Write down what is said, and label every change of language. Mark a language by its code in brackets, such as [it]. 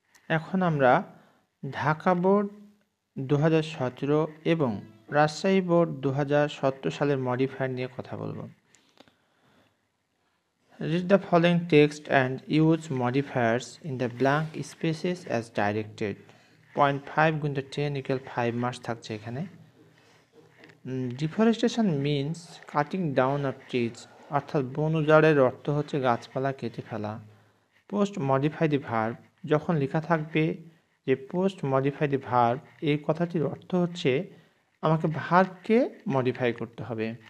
[bn] এখন আমরা ঢাকা বোর্ড 2017 এবং রাজশাহী বোর্ড 2017 সালের মডিফায়ার নিয়ে কথা বলবো। [en] Read the following text and use modifiers in the blank spaces as directed. [bn] 0.5 × 10 = 5 marks থাকছে এখানে। [en] deforestation means cutting down of trees, [bn] অর্থাৎ বন উজাড়ের অর্থ হচ্ছে গাছপালা কেটে ফেলা। [en] post modify the verb, [bn] যখন লেখা থাকবে যে পোস্ট মডিফাই দি ভার্ব, এই কথাটির অর্থ হচ্ছে আমাকে ভার্বকে মডিফাই করতে হবে।